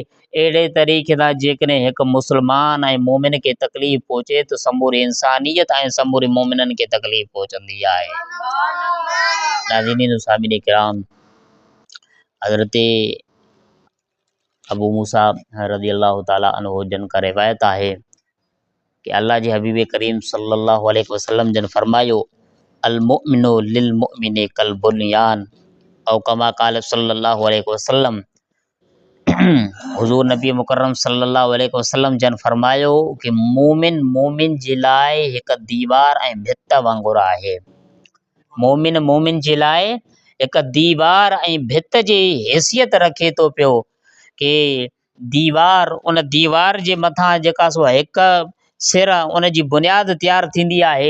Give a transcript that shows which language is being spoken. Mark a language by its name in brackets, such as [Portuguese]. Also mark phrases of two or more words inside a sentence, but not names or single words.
[Sindhi] अहिड़े तरीक़े सां जेकॾहिं हिकु मुस्लमान ऐं मोमिन खे तकलीफ़ पहुचे त समूरी इंसानियत ऐं समूरे मोमिननि खे तकलीफ़ पहुचंदी आहे। नाज़रीन सामिन किराम, हज़रत अबू मूसा [Arabic] رضي الله تعالى عنه [Sindhi] जन का रिवायत आहे कि अल्लाह जे हबीब करीम [Arabic] صلى الله عليه وسلم [Sindhi] जन फरमायो [Arabic] المؤمن للمؤمن كالبنيان أو كما قال صلى الله عليه وسلم. [Sindhi] हुज़ूर नबी मुकर्रम [Arabic] صلى الله عليه وسلم [Sindhi] जन फरमायो कि मोमिन मोमिन जे लाइ हिकु दीवार ऐं भित वांगुरु आहे। मोमिन मोमिन जे लाइ हिकु दीवार ऐं भित जी हैसियत रखे थो पियो कि दीवार, उन दीवार जे मथां जेका सो हिकु सिर उन जी बुनियाद तयारु थींदी आहे।